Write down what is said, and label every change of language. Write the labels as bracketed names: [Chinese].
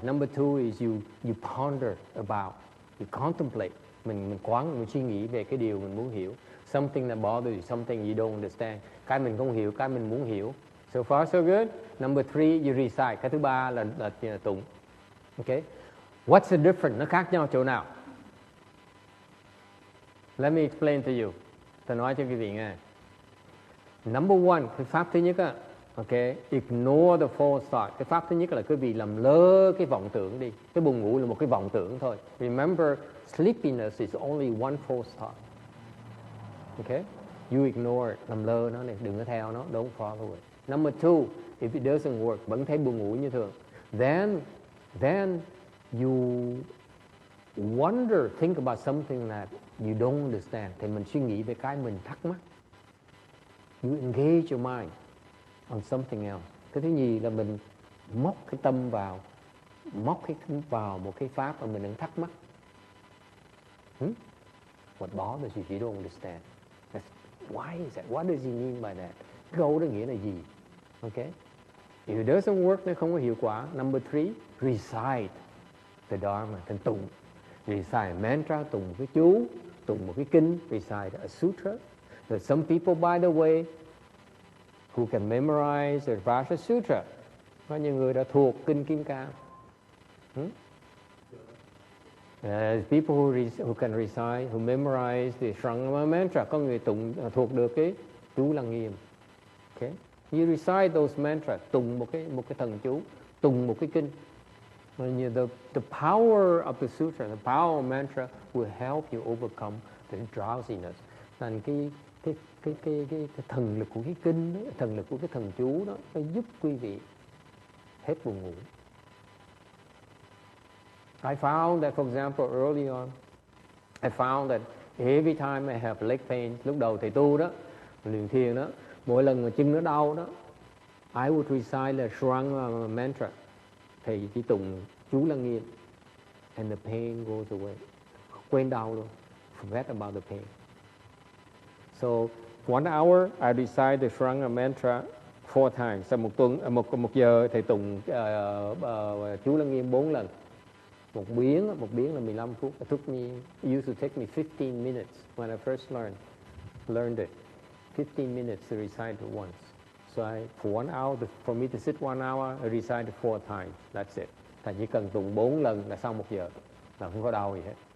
[English] Number two is you ponder about. You contemplate. [Vietnamese] Mình suy nghĩ về cái điều mình muốn hiểu. [English] Something that bothers you, something you don't understand. [Vietnamese] Cái mình không hiểu, cái mình muốn hiểu. [English] So far so good. Number three, you recite. [Vietnamese] Cái thứ ba là tụng. Okay. [English] What's the difference? [Vietnamese] Nó khác nhau chỗ nào? [English] Let me explain to you. [Vietnamese] Tôi nói cho quý vị nghe. [English] Number one, [Vietnamese] cái pháp thứ nhất á, [English] okay, ignore the false thought. [Vietnamese] Cái pháp thứ nhất là quý vị làm lơ cái vọng tưởng đi. Cái buồn ngủ là một cái vọng tưởng thôi. [English] Remember, sleepiness is only one false thought. Okay? You ignore it, [Vietnamese] làm lơ nó này, đừng có theo nó, [English] don't follow it. Number two, if it doesn't work, [Vietnamese] vẫn thấy buồn ngủ như thường, [English] then you wonder, think about something that you don't understand. [Vietnamese] Thì mình suy nghĩ về cái mình thắc mắc. [English] You engage your mind on something else. [Vietnamese] Cái thứ nhì là mình móc cái tâm vào một cái pháp mà mình đang thắc mắc. [English] What bothers you? You don't understand. Why is that? What does he mean by that? [Vietnamese] câu đó nghĩa là gì? Okay. [English] If it doesn't work, [Vietnamese] nó không có hiệu quả. [English] Number 3, recite the Dharma, [Vietnamese] thành tụng. [English] Recite mantra, [Vietnamese] tụng một cái chú, tụng một cái kinh, [English] recite a sutra. There's some people, by the way, who can memorize the Rasa Sutra. [Vietnamese] Có những người đã thuộc kinh Kim Cang. [English] People who can recite, who memorize the Shrangama mantra. [Vietnamese] Có người tụng thuộc được cái chú Lăng Nghiêm. Okay. [English] You recite those mantras, [Vietnamese] tụng một cái thần chú, tụng một cái kinh. [English] The power of the sutra, the power of mantra will help you overcome the drowsiness. [Vietnamese] Thành cái thần lực của cái kinh đó, thần lực của cái thần chú đó, nó giúp quý vị hết buồn ngủ. [English] I found that, for example, early on, I found that every time I have leg pain, [Vietnamese] lúc đầu thầy tu đó, luyện thiền đó, mỗi lần mà chân nó đau đó, [English] I would recite the Shranga mantra. [Vietnamese] Thầy chỉ tụng chú Lăng Nghiêm, [English] and the pain goes away. [Vietnamese] Quên đau luôn, [English] forget about the pain. So 1 hour I recite the Shranga mantra 4 times. [Vietnamese] Sau một giờ thầy tụng chú Lăng Nghiêm 4 lần. Một biến là 15 phút. [English] It used to take me 15 minutes when I first learned it. 15 minutes to recite it once. So for 1 hour, for me to sit 1 hour, I recite it 4 times. That's it. [Vietnamese] Thầy chỉ cần tụng 4 lần là xong 1 giờ, là không có đau gì hết.